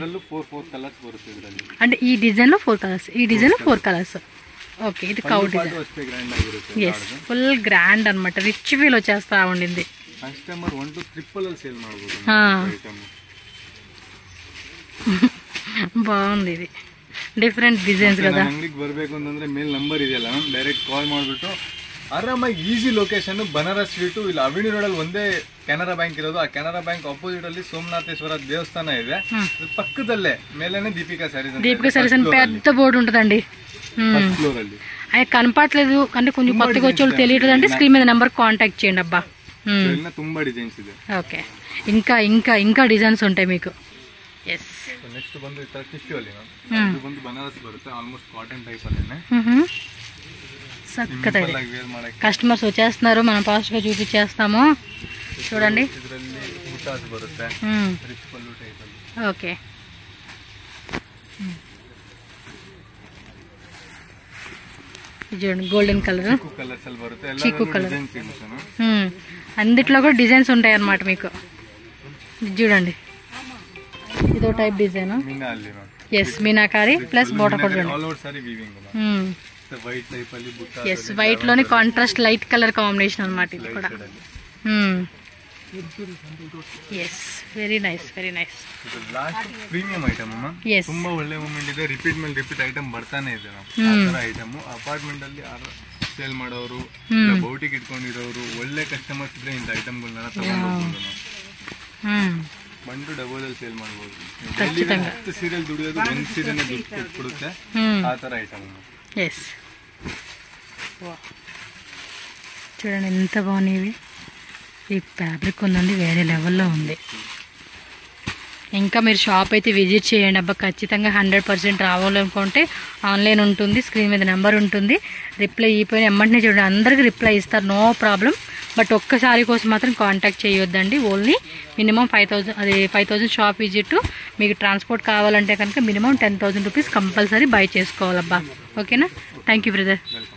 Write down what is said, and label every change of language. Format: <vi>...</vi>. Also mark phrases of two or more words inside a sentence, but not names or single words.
<te>అంటే ఈ డిజైన్ లో 4 కలర్స్, ఈ డిజైన్ లో 4 కలర్స్. ఓకే ఇది కౌ డిజైన్.</te> <en>yes full grand</en> <te>అనమాట.</te> <en>rich feel</en> <te>వచ్చేస్తా ఉండింది. బాగుంది ఇది,</te> <en>different designs కదా.</en> <kn>ಅಂಗಡಿಗೆ ಬರಬೇಕು ಅಂತಂದ್ರೆ ಮೇಲ್ ನಂಬರ್ ಇದೆಯಲ್ಲ ಮ್ಯಾಮ್,</kn> <en>direct call</en> <kn>ಮಾಡಿಬಿಟ್ಟು ಆರಾಮಾಗಿ</kn> <en>easy location</en> <kn>ಬನಾರಸ್ ಸ್ಟ್ರೀಟ್. ಇಲ್ಲಿ ಅವಿನಿ ರೋಡ್ ಅಲ್ಲಿ ಒಂದೇ ಕೆನರಾ ಬ್ಯಾಂಕ್ ಇರೋದು. ಆ ಕೆನರಾ ಬ್ಯಾಂಕ್ ಅಪೋಸಿಟ್ ಅಲ್ಲಿ ಸೋಮನಾಥೇಶ್ವರ ದೇವಸ್ಥಾನ ಇದೆ, ಪಕ್ಕದಲ್ಲೇ ಮೇಲೇನೆ ದೀಪಿಕಾ ಸ್ಯಾರೀಸ್.</kn> <te>దీపికా సారీస్ అని పెద్ద బోర్డు ఉంటుందండి.</te> <kn>ఫ్లోర్ ಅಲ್ಲಿ</kn> <te>అది కనపట్లేదు అంటే కొంచెం కొత్తగా వచ్చేవాళ్ళు తెలియదు అంటే స్క్రీన్ మీద నెంబర్ కాంటాక్ట్ చేయండి అబ్బా.</te> <kn>ತುಂಬಾ ಡಿಸೈನ್ಸ್ ಇದೆ.</kn> <te>ఓకే ఇంకా ఇంకా ఇంకా డిజైన్స్ ఉంటాయి మీకు.</te> <kn>ಎಸ್ ನೆಕ್ಸ್ಟ್ ಬಂದು ಈ ತರ ಟಿಶ್ಯೂ ಅಲ್ಲಿ ಇದು ಬಂದು ಬನಾರಸ್ ಬರುತ್ತೆ</kn> <en>almost cotton type</en> <kn>ಅಲ್ಲೇನೆ</kn> <te>సక్కతైతే కస్టమర్స్ వచ్చేస్తున్నారు మనం ఫాస్ట్గా చూపించేస్తాము చూడండి</te> <kn>ಇದರಲ್ಲಿ ಬುಟ್ಟಾಸ್ ಬರುತ್ತೆ ರಿಚ್ ಪಲ್ಲು ಟೈಪ್ ಅಲ್ಲಿ</kn> <te>ఓకే ఇది చూడండి</te> <en>golden colour</en> <kn>కలర్స్ ಅಲ್ಲಿ ಬರುತ್ತೆ</kn> <te>చిక్కు కలర్ అన్నిట్లో కూడా డిజైన్స్ ఉంటాయి అన్నమాట మీకు ఇది చూడండి ఇదో టైప్ డిజైన్ మీనాలి ఎస్ మీనాకారి</te> <en>plus border</en> <te>కూడా</te> <en>all over saree weaving white type ಅಲ್ಲಿ బుట్టా</en> <te>ఎస్ వైట్ లోని</te> <en>contrast light colour combination</en> <te>అన్నమాట ఇది కూడా</te> <en>yes very nice</en> <kn>ಇದು</kn> <en>last premium item</en> <kn>ಅಮ್ಮ ತುಂಬಾ ಒಳ್ಳೆ ಮೂಮೆಂಟ್ ಇದೆ ರಿಪೀಟ್ ಮೇಲೆ</kn> <en>repeat item</en> <kn>ಬರ್ತಾನೆ ಇದೆ ಆ ತರ ಐಟಮ್ ಅಪಾರ್ಟ್ಮೆಂಟ್ ಅಲ್ಲಿ ಸೇಲ್ ಮಾಡೋರು ಬೌಟಿಗೆ ಇಟ್ಕೊಂಡಿರೋರು ಒಳ್ಳೆ ಕಸ್ಟಮರ್ಸ್ ಇದ್ರೆ ಇಂತ ಐಟಮ್ಗಳನ್ನ ತಗೊಂಡು ಹೋಗ್ಬೋದು ಬಂದು ಡಬೋದಲ್ಲಿ ಸೇಲ್ ಮಾಡ್ಬೋದು</kn> <en>daily serial</en> <kn>ದುಡಿಯೋದು ಒಂದು ಸೀರೆನೇ ದುಡ್ಡು ಕೊಡುತ್ತೆ ಆ ತರ ಐಟಮ್</kn> <te>ఎస్ చూడండి ఎంత బాగున్నాయి ఈ ఫ్యాబ్రిక్ ఉందండి వేరే లెవెల్లో ఉంది ఇంకా మీరు షాప్ అయితే విజిట్ చేయండి అబ్బా ఖచ్చితంగా 100% రావాలనుకుంటే ఆన్లైన్ ఉంటుంది స్క్రీన్ మీద నెంబర్ ఉంటుంది రిప్లై అయిపోయిన ఎమ్మటనే చూడండి అందరికీ రిప్లై ఇస్తారు</te> <en>no problem but</en> <te>ఒక్కసారి కోసం మాత్రం కాంటాక్ట్ చేయొద్దండి</te> <en>only minimum 5,000 shop visit</en> <te>మీకు ట్రాన్స్పోర్ట్ కావాలంటే కనుక</te> <en>minimum 10,000 rupees compulsory buy</en> <te>చేసుకోవాలబ్బా ఓకేనా</te> <en>thank you brother</en>